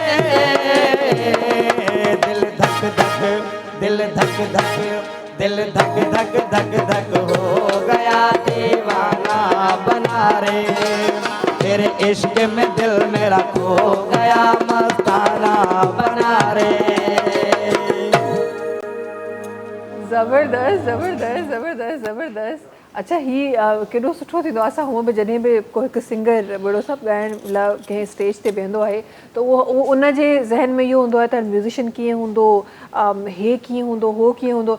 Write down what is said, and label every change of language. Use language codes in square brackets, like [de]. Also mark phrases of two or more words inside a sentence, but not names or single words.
[hi] दिल धक धक, दिल धक धक, दिल धक धक धक धक हो गया दीवाना बना रे। तेरे इश्क में दिल मेरा खो गया मस्ताना बना रे। [sd] ज़बरदस्त ज़बरदस्त ज़बरदस्त ज़बरदस्त। अच्छा ही केॾो सुठो थींदो आहे। असां हूअं बि जॾहिं बि को हिकु सिंगर वॾो सभु ॻाइण लाइ कंहिं स्टेज ते बीहंदो आहे त उहो उन जे ज़हन में इहो हूंदो आहे त म्यूज़िशियन कीअं हूंदो, हे कीअं हूंदो, हो कीअं हूंदो।